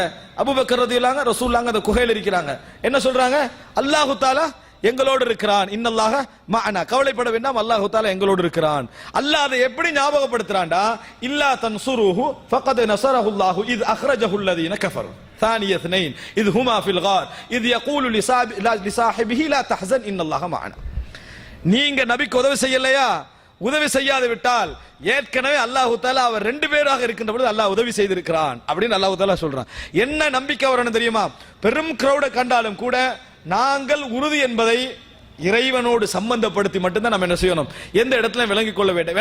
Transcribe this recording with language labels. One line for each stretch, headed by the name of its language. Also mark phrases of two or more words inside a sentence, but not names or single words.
Tamil: அபூபக்கர்
Arabic: رضي الله عنه,
Tamil: ரசூலுல்லாஹ் அந்த குகையில் இருக்கிறாங்க. என்ன சொல்றாங்க?
Arabic: الله تعالى
Tamil: எங்களோடு இருக்கிறான்,
Arabic: إن الله معنا,
Tamil: கவலைப்பட வேண்டாம்,
Arabic: الله تعالى
Tamil: எங்களோடு இருக்கிறான். அல்லாஹ் அதை எப்படி ஞாபகப்படுத்துறான்டா?
Arabic: إلا تنصروه فقد نصره الله إذ أخرجه الذين كفروا ثاني اثنين اذ هما في الغار اذ يقول لصاحبه لا تحزن ان الله معنا.
Tamil: நீங்க நபிக்கு உதவி செய்யலையா? உதவி செய்யாது விட்டால் ஏற்கனவே
Arabic: الله تعالى
Tamil: அவர் ரெண்டு பேராக இருக்கின்ற பொழுது அல்லாஹ் உதவி செய்திருக்கிறான் அப்படின்னு
Arabic: الله تعالى
Tamil: சொல்றான். என்ன நம்பிக்கை வரணும் தெரியுமா? பெரும் கிரௌட கண்டாலும் கூட நாங்கள் உறுதி என்பதை இறைவனோடு சம்பந்தப்படுத்தி மட்டும்தான் நம்ம என்ன செய்யணும், எந்த இடத்துல விளங்கிக் கொள்ள வேண்டும்.